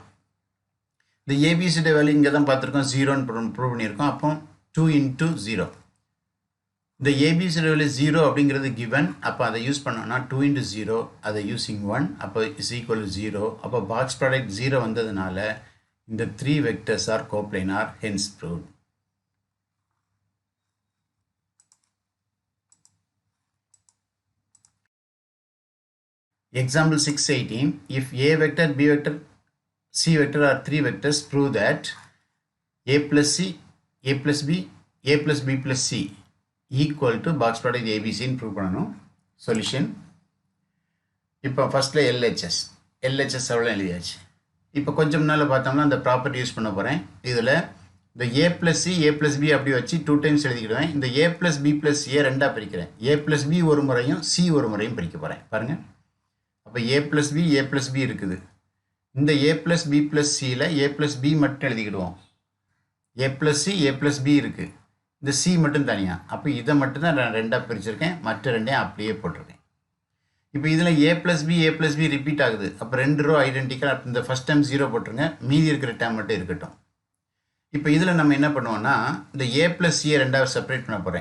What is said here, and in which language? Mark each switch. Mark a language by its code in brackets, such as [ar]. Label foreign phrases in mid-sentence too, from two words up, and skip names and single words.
[ta] இந்த ABCயோட வேல்யூ இங்கே தான் பார்த்துருக்கோம், 0ன்னு ப்ரூவ் பண்ணியிருக்கோம். அப்போ 2 into 0. இந்த ABCயோட வேல்யூ 0 அப்படிங்கிறது கிவன். அப்போ அதை யூஸ் பண்ணோம்னா 2 into 0 அதை யூஸிங் 1 அப்போ [en] is equal to [ta] 0. அப்போ [en] box product [ta] 0 வந்ததுனால இந்த 3 [en] vectors are coplanar, hence proved. Example 618. If A vector, B vector, C vector are 3 vectors, prove that A plus C, A plus B, A plus B plus C equal to box product ABC [ta] ன்னு ப்ரூவ் பண்ணணும். சொல்யூஷன் இப்போ ஃபர்ஸ்ட்ல LHS அவ்வளோ எழுதியாச்சு. இப்போ கொஞ்சம் முன்னால் பார்த்தோம்னா அந்த [en] property use [ta] பண்ண போகிறேன். இதில் இந்த [en] A plus C, A plus B [ta] அப்படி வச்சு 2 டைம்ஸ் எழுதிக்கிடுவேன். இந்த [en] A plus B plus A [ta] ரெண்டா பிரிக்கிறேன். [en] A plus B [ta] ஒரு முறையும் C ஒரு முறையும் பிரிக்க போகிறேன். பாருங்க, அப்போ [en] A plus B A plus B [ta] இருக்குது. இந்த [en] A plus B plus C [ta] ல [en] A plus B [ta] மட்டும் எழுதிக்கிடுவோம். [en] A plus C A plus B [ta] இருக்கு, இந்த C மட்டும் தனியா. அப்போ இதை மட்டும் தான் நான் ரெண்டா பிரிச்சிருக்கேன், மற்ற ரெண்டையும் அப்படியே போட்டிருக்கேன். இப்போ இதில் [en] A plus B [ta] ரிப்பீட் ஆகுது. அப்போ ரெண்டு [en] row identical. [ta] இந்த [en] first time [ta] 0 போட்டுருங்க, மீதி இருக்கிற டைம் மட்டும் இருக்கட்டும். இப்போ இதில் நம்ம என்ன பண்ணுவோம்னா இந்த [en] A plus C [ta] ரெண்டாவது செப்பரேட் பண்ண போகிறேன்.